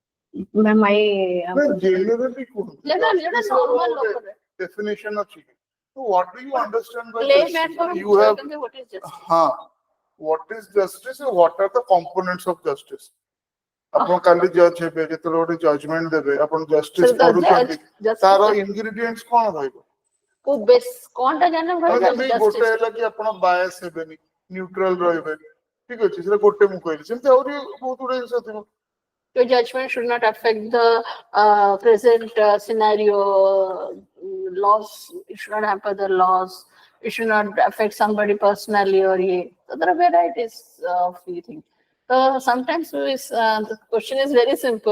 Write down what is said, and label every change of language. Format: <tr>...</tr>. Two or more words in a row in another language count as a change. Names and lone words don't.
<en>Ma'am, Generally, Let us normal look. definition of cheating. So what do you understand by Layman justice? You have, what is justice? what is justice and what are the components of justice?</en> <or>ଆପଣ କାଲି ଜଜ୍ ହେବେ ଯେତେବେଳେ ଗୋଟେ ଜଜମେଣ୍ଟ ଦେବେ ଆପଣ ଜଷ୍ଟିସ କରୁଛନ୍ତି ତାର ଇନଗ୍ରିଡିଏଣ୍ଟସ କଣ ରହିବ? କଣଟା ଜାଣିଲେ ଗୋଟେ ହେଲା କି ଆପଣ ବାୟାସ ହେବେନି, ନ୍ୟୁଟ୍ରାଲ ରହିବେ, ଠିକ ଅଛି, ସେଟା ଗୋଟେ ମୁଁ କହିଲି, ସେମିତି ଆହୁରି ବହୁତ ଗୁଡେ ଜିନିଷ ଥିବ।</or> <en>Your judgment should not affect the present scenario laws. It should not hamper the laws. It should not affect somebody personally or so there are varieties of things. Sometimes the question is very simple.</en>